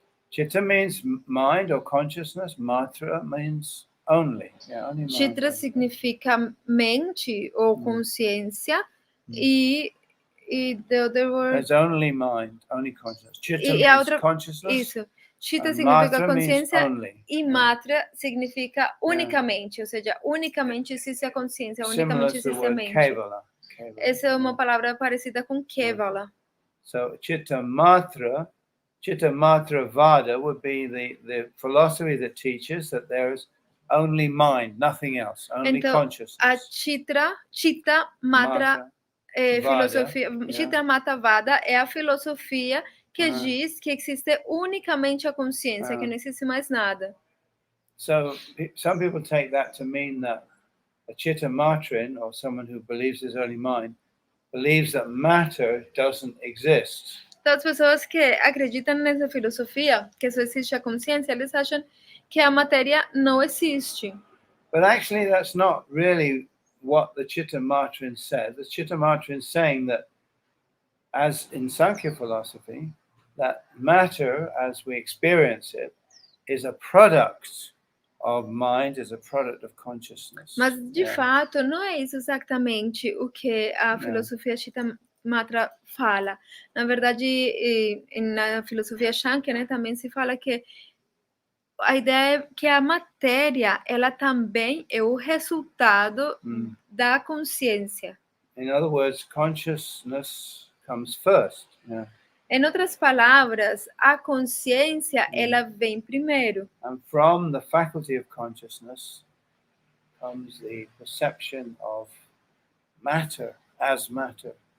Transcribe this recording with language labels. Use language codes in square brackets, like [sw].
[en] Chitta means mind or consciousness. Matra means only. Only mind. [pt] Chitra significa mente ou consciência e [en] the other word. There's only mind, only consciousness. Chitta means consciousness. [pt] Isso. Chitta significa consciência e matra significa unicamente, ou seja, unicamente existe a consciência, unicamente existe a mente. Essa é uma palavra parecida com Kevala. [en] So Chitta Matra Chitta Matra Vada would be the philosophy that teaches that there is only mind, nothing else, only [pt] Então, [en] consciousness. [pt] a Chitta Matra Vada, filosofia, [en] yeah. [pt] Chitta Matra Vada é a filosofia que Uh-huh. diz que existe unicamente a consciência, que não existe mais nada. [en] So some people take that to mean that a Chitta Matrin, or someone who believes there's only mind, believes that matter doesn't exist. [pt] Então, as pessoas que acreditam nessa filosofia, que só existe a consciência, eles acham que a matéria não existe. [en] But actually, that's not really what the Chitta Matrin says. The Chitta Matrin is saying that, as in Sankhya philosophy, that matter, as we experience it, is a product of mind, is a product of consciousness. [pt] Mas, de fato, não é isso exatamente o que a filosofia Chitta Matra fala. Na verdade, na filosofia Shanto, né, também se fala que a ideia é que a matéria, ela também é o resultado da consciência. [en] In other words, consciousness comes first. Yeah. [pt] Em outras palavras, a consciência, ela vem primeiro. [en] And from the faculty of consciousness comes the perception of matter as matter.